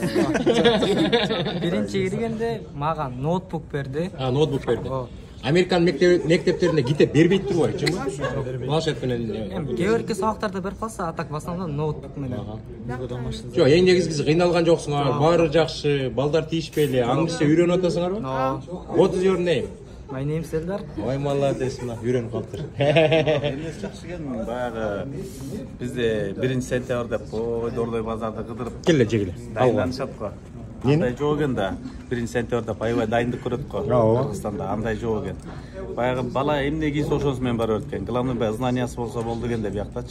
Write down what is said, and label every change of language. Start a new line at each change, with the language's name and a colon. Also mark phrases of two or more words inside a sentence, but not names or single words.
Kyrgyz: Биринчи киргенде мага ноутбук берди. Ноутбук берди. Американ мектептеринде китеп бербейт турбайбы, чынбы? Планшет менен. Эми кээ бирки сабактарда берип калса, атак
Russian: в основном
Kyrgyz: ноутбук менен. Жок, эң негизгиси кыйналган жоксуңар, баары жакшы, балдар тийишпей эле, англисче үйрөнүп атасыңарбы?
English: What is your name? My name is Элдар.
Kyrgyz: Ой, молодец, мына үйрөнүп калыптыр. Эмнеси жакшы экен, баягы бизде 1-сентябрда Дордой базарды кыдырып Келе жегиле. дайындалышат го. Андай жок экен да. 1-сентябрда аябай дайындык көрөт го. Кыргызстанда андай жок экен. Баягы бала эмне кийсе ошонусу менен бара берет экен. Главный баягы знаниясы болсо болду экен да биякта.